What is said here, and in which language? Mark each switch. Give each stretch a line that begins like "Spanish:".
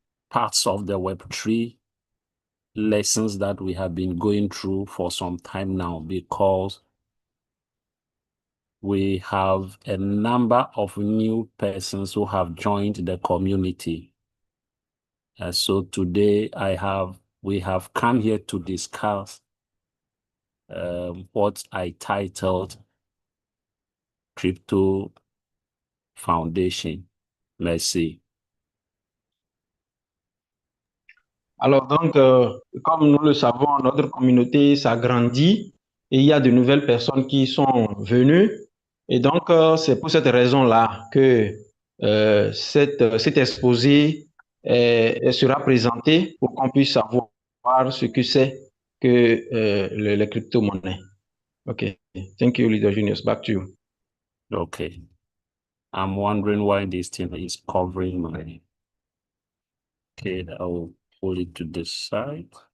English: parts of the Web3 lessons that we have been going through for some time now, because we have a number of new persons who have joined the community. So today we have come here to discuss what I titled Crypto Foundation. Let's see.
French: Alors donc, comme nous le savons, notre communauté s'agrandit et il y a de nouvelles personnes qui sont venues. Et donc, c'est pour cette raison-là que cet exposé sera présenté pour qu'on puisse savoir ce que c'est que les crypto-monnaies.
English: OK. Thank you, Leader Juniors. Back to you. Okay. I'm wondering why this thing is covering my Okay, I will pull it to the side.